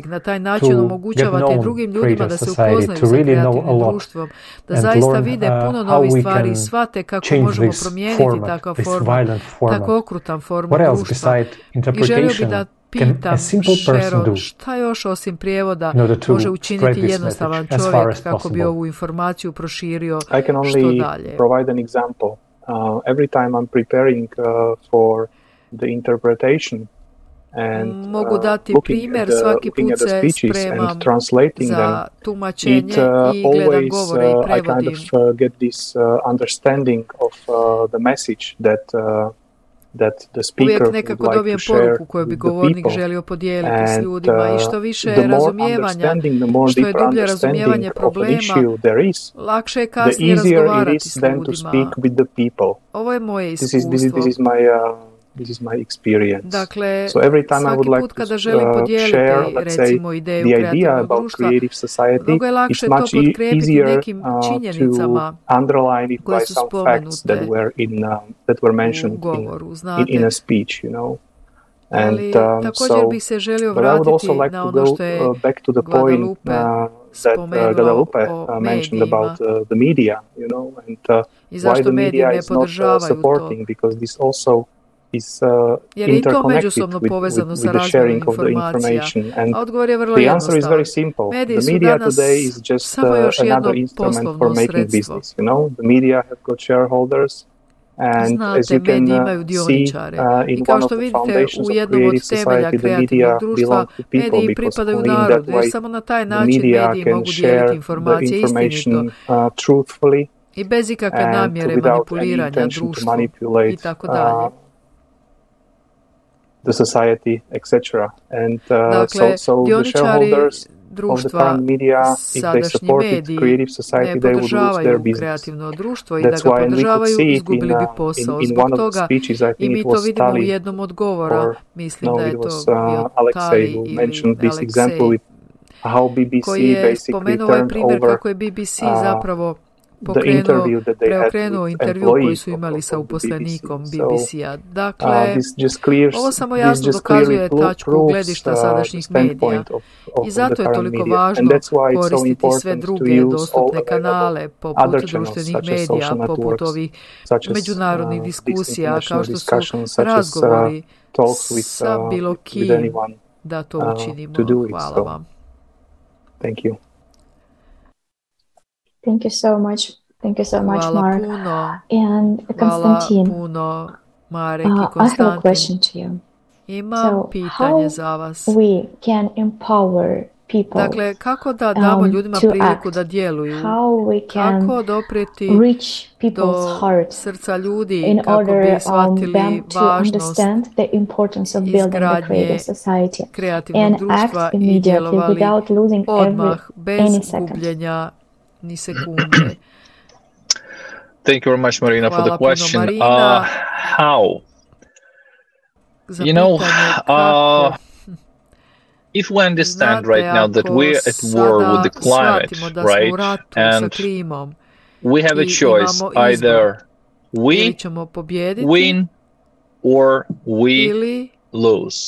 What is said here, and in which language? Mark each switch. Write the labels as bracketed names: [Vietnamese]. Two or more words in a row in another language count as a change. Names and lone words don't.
[Bosnian] Na taj način omogućavate drugim ljudima da se upoznaju sa kreativnim društvom, da zaista vide puno novih stvari i shvate kako možemo promijeniti takav format, tako okrutan format društva. I želio bi da pitam Sharon, šta još osim prijevoda može učiniti jednostavan čovjek kako bi ovu informaciju proširio što dalje? [English] Every time I'm preparing for the interpretation and [Bosnian] mogu dati primjer, svaki put se spremam za tumačenje i gledam govore i prevodim. [English] I kind of get this understanding of the message that the speaker [Bosnian] uvijek nekako [English] would like [Bosnian] dobijem [English] to share [Bosnian] poruku koju bi [English] with the [Bosnian] govornik [English] people. [Bosnian] želio podijeliti s ljudima i što više [English] The more [Bosnian] razumijevanja, [English] understanding, the more [Bosnian] što je [English] deeper [Bosnian] dublje razumijevanje [English] understanding of an [Bosnian] problema, [English] issue there is, [Bosnian] lakše je [English] the [Bosnian] kasnije [English] easier it [Bosnian] razgovarati [English] is [Bosnian] s [English] then to [Bosnian] ljudima. [English] speak with the people. [Bosnian] Ovo je moje [English] This [Bosnian] iskustvo. [English] is my experience. [Bosnian] Dakle, [English] So every time I would [Bosnian] svaki [English] like [Bosnian] put [English] to [Bosnian] kada želim podijeliti, [English] share, let's say, [Bosnian] recimo, ideju [English] the idea [Bosnian] kreativnog [English] about [Bosnian] društva, [English] creative society, [Bosnian] mnogo je lakše [English] it's [Bosnian] to [English] much [Bosnian] potkrijepiti [English] easier [Bosnian] nekim činjenicama [English] to underline it [Bosnian] koje [English] by [Bosnian] su [English] some facts that were mentioned [Bosnian] u govoru, [English] in a speech, you know. [Bosnian] Ali također bih se želio vratiti na ono što je Guadalupe spomenuo o [English] mentioned [Bosnian] medijima [English] about the media, you know, and [Bosnian] i zašto mediji ne podržavaju to. [English] Because this also is [Bosnian] Jer je i to [English] interconnected [Bosnian] međusobno povezano sa [English] with the [Bosnian] razmjerom [English] sharing of the [Bosnian] informacija. [English] information. And [Bosnian] A odgovor je vrlo [English] the answer is [Bosnian] jednostavan. [English] very simple. [Bosnian] Mediji [English] The [Bosnian] su [English] media [Bosnian] danas [English] today is just [Bosnian] samo još jedno [English] another instrument for [Bosnian] poslovno [English] making [Bosnian] sredstvo. [English] business. You know, the media have got shareholders. And as [Bosnian] Znate, [English] you can [Bosnian] mediji imaju dioničare. [English] in [Bosnian] I kao [English] one of [Bosnian] što [English] the [Bosnian] vidite, [English] foundations [Bosnian] u [English] of [Bosnian] jednom od [English] creative [Bosnian] temelja [English] society, the media [Bosnian] kreativnog društva, [English] belong to people [Bosnian] mediji [English] because [Bosnian] pripadaju [English] only in that [Bosnian] narodu, jer [English] way [Bosnian] samo na taj [English] the [Bosnian] način [English] media [Bosnian] mediji [English] can [Bosnian] mogu [English] share [Bosnian] dijeliti [English] the [Bosnian] informacije [English] information [Bosnian] istinito [English] truthfully [Bosnian] i bez ikakve [English] and [Bosnian] namjere [English] without any [Bosnian] manipuliranja [English] intention to [Bosnian] društvom [English] manipulate [Bosnian] i tako dalje. [English] the society, etc. And [Bosnian] Dakle, [English] so the [Bosnian] dioničari [English] shareholders of the [Bosnian] društva, [English] current media, if they [Bosnian] sadašnji [English] supported [Bosnian] mediji, [English] creative society, [Bosnian] ne [English] they would lose their [Bosnian] podržavaju [English] business. [Bosnian] kreativno društvo i [English] That's [Bosnian] da ga [English] why, and we could [Bosnian] podržavaju, [English] see it [Bosnian] izgubili bi posao. [English] in [Bosnian] Zbog [English] one of the [Bosnian] toga [English] speeches, I [Bosnian] i [English] think [Bosnian] mi [English] it [Bosnian] to [English] was [Bosnian] vidimo u [English] Tali, [Bosnian] jednom od govora, [English] or [Bosnian] mislim [English] no, [Bosnian] da je [English] it [Bosnian] to [English] was [Bosnian] bio [English] Alexei [Bosnian] Tali [English] who [Bosnian] ili [English] mentioned this example [Bosnian] Aleksej, [English] with how BBC [Bosnian] koji je [English] basically [Bosnian] spomenuo ovaj [English] turned [Bosnian] primjer [English] over [Bosnian] kako je BBC zapravo preokrenuo intervju koji su imali sa uposlenikom BBC-a. Dakle, ovo samo jasno dokazuje tačku gledišta sadašnjih medija i zato je toliko važno koristiti sve druge dostupne kanale poput društvenih medija, poput ovih međunarodnih diskusija kao što su razgovori sa bilo kim da to učinimo. Hvala vam. [English] Thank you. Thank you so much. Thank you so much, [Bosnian] Hvala [English] Mark. [Bosnian] puno. [English] And [Bosnian] Hvala [English] Konstantin, [Bosnian] puno, Marek i [English] I have a [Bosnian] Konstantin. [English] question to you. [Bosnian] Imam pitanje za vas. [English] We can empower people, [Bosnian] dakle, kako da damo ljudima priliku da djeluju? Kako doprijeti do srca ljudi kako bi shvatili važnost izgradnje kreativnog društva i djelovali odmah, bez gubljenja ni sekunde? [English] Thank you very much, Marina, for the question. How? You know, if we understand right now that we're at war with the climate, right, and we have a choice, either we win or we lose.